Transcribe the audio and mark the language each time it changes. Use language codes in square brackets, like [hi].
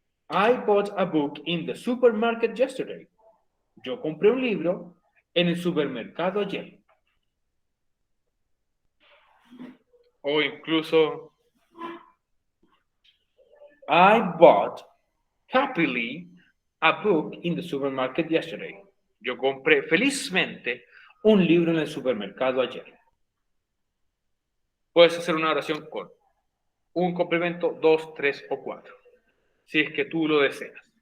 [en] I bought a book in the supermarket yesterday. [es] Yo compré un libro en el supermercado ayer. O incluso, [en] I bought happily a book in the supermarket yesterday. [es] Yo compré felizmente un libro en el supermercado ayer. Puedes hacer una oración con un complemento, 2, 3 o 4, si es que tú lo deseas.